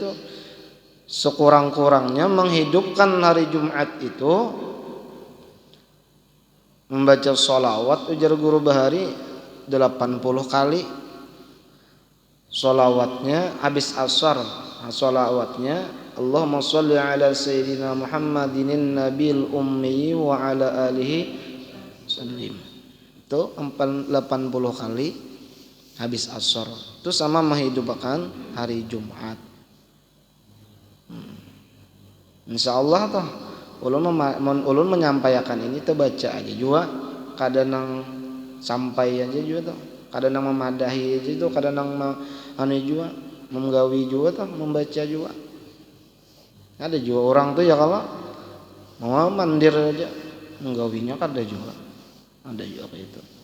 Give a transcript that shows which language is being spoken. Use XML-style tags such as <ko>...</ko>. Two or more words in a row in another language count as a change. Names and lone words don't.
<id>Sekurang-kurangnya menghidupkan hari Jumat itu membaca sholawat ujar guru Bahari 80 kali. Sholawatnya habis asar, sholawatnya</id> <ar>اللهم صل على سيدنا محمد النبي الأمي وعلى آله سلم.</ar> <id>Itu 80 kali habis asar. Itu sama menghidupkan hari Jumat.</id> <bjn>Insyaallah toh ulun menyampaikan ini terbaca aja juga kadang nang sampai aja juga toh kadang nang memadahi aja itu kadang nang juga menggawi juga toh membaca juga ada juga orang tuh ya kalau mau mandir aja menggawinya ada juga kayak itu.</bjn>